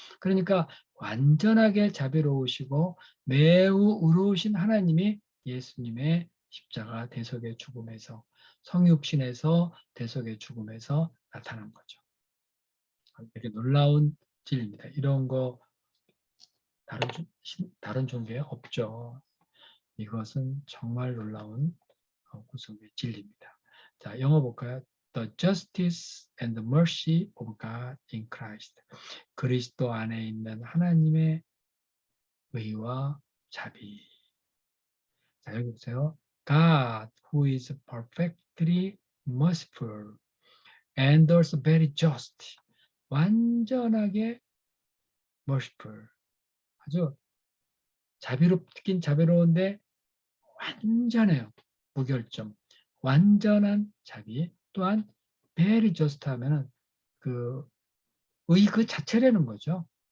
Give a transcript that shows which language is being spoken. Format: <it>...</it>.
<ko>그러니까 완전하게 자비로우시고 매우 의로우신 하나님이 예수님의 십자가 대속의 죽음에서 성육신에서 대속의 죽음에서 나타난 거죠. 되게 놀라운 진리입니다. 이런 거 다른 종교에 없죠. 이것은 정말 놀라운 구속의 진리입니다. 자, 영어 볼까요?</ko> <en>The justice and the mercy of God in Christ.</en> <ko>그리스도 안에 있는 하나님의 의와 자비. 자, 여기 보세요.</ko> <en>God, who is perfectly merciful and also very just.</en> <ko>완전하게 merciful. 아주 자비롭긴 자비로운데 완전해요. 무결점. 완전한 자비. 또한</ko> <en>very just</en> <ko>하면은 그 자체라는 거죠.</ko>